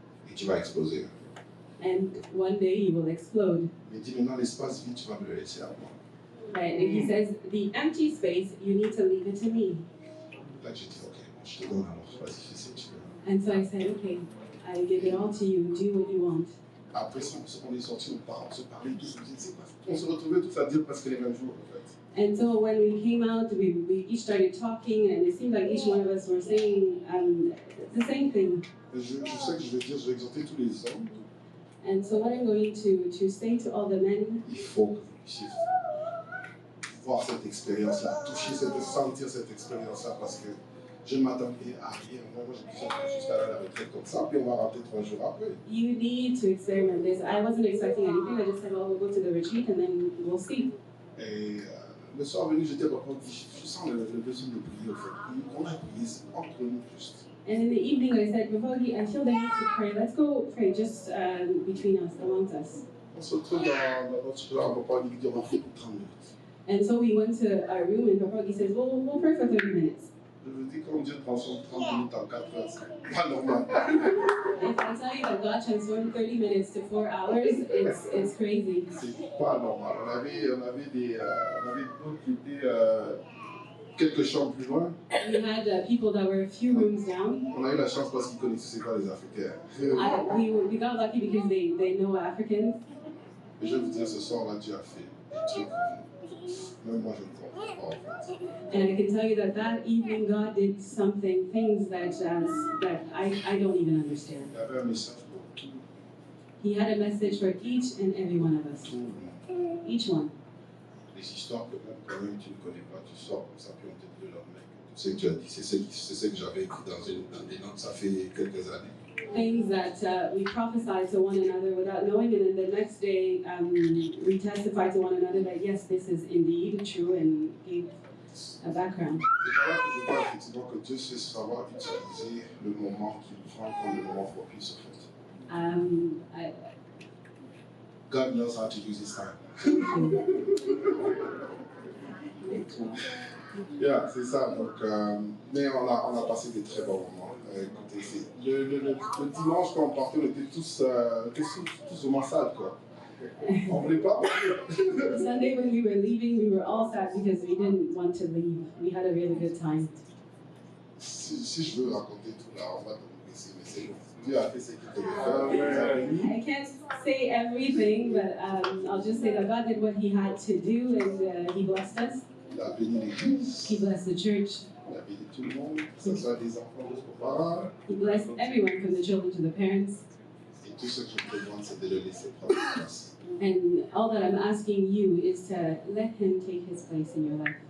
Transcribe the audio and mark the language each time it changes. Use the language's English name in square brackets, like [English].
[French] Et tu vas exploser. [English] And one day you will explode. [French] Il me dit maintenant l'espace vide, tu vas me le laisser à moi. [English] Right? And he says, the empty space, you need to leave it to me. [French] Là j'ai dit ok, je te donne alors, vas-y fais ce que tu veux. [English] And so I said, okay, I give it all to you, do what you want. [French] Après ça, on est sortis, on se parlait tous, on se retrouvait tous à dire presque les mêmes jours en fait. [English] And so when we came out, we each started talking, and it seemed like each one of us were saying the same thing. [French] Je sais que je vais exhorter tous les hommes. [English] And so what I'm going to say to all the men, [French] Il faut que vous puissiez voir cette expérience-là, sentir cette expérience-là, parce que je ne m'attendais à rien. Moi, je me suis juste allé à la retraite comme ça, puis on m'a rappelé 3 jours après. [English] you need to experiment this. I wasn't expecting anything. I just said, well, we'll go to the retreat, and then we'll see. [French] Et le soir venu, j'étais pas je sens le besoin de prier, en fait. On a prié entre nous juste. [English] And in the evening, I said, Bavogi, I feel the need to pray. Let's go pray just between us, amongst us. [French] On se retrouve dans notre chambre, papa lui dit on va prier pour 30 minutes. [English] And so we went to our room, and Bavogi says, well, we'll pray for 30 minutes. [French] Je vous dis, quand Dieu transforme 30 minutes en 4 heures, c'est pas normal. [English] If I tell you that God transformed 30 minutes to 4 hours, it's crazy. [French] C'est pas normal. On avait d'autres qui étaient quelques chambres plus loin. [English] We had people that were a few rooms down. [French] On a eu la chance parce qu'ils connaissaient c'est quoi les Africains. [English] We got lucky because they know Africans. [French] Mais je vais vous dire, ce soir-là, Dieu a fait des trucs. Même moi, je ne comprends pas en fait. [English] And I can tell you that evening God did things that I don't even understand. [French] Il y avait un message pour tout [English] He had a message for each and every one of us. [French] le monde. [English] Each one. [French] Les histoires que même quand même tu ne connais pas, tu sors comme ça, puis on te dit le lendemain. Tu sais que tu as dit, c'est ce que j'avais écrit dans des notes, ça fait quelques années. [English] Things that we prophesied to one another without knowing, and then the next day we testified to one another that yes, this is indeed true, and gave a background. [French] C'est par là que je vois effectivement que Dieu sait savoir utiliser le moment qu'il prend comme le moment propice en fait. [English] God knows how to use his time. Yeah, [French] c'est ça. Donc, mais on a passé des très bons moments. Écoutez, le dimanche quand on partait, on était tous au massage quoi. On voulait pas. [English] Sunday when we were leaving, we were all sad because we didn't want to leave. We had a really good time. [French] Si je veux raconter tout là, on va te laisser, mais c'est bon. Dieu a fait ce qu'il devait faire. [English] I can't say everything, but I'll just say that God did what He had to do, and He blessed us. [French] Il a béni l'église. [English] He blessed the church. [French] Il a béni tout le monde, que ce soit des enfants jusqu'aux parents. [English] He blessed everyone, from the children to the parents. [French] Et tout ce que je te demande, c'est de le laisser prendre place. [English] And all that I'm asking you is to let Him take His place in your life.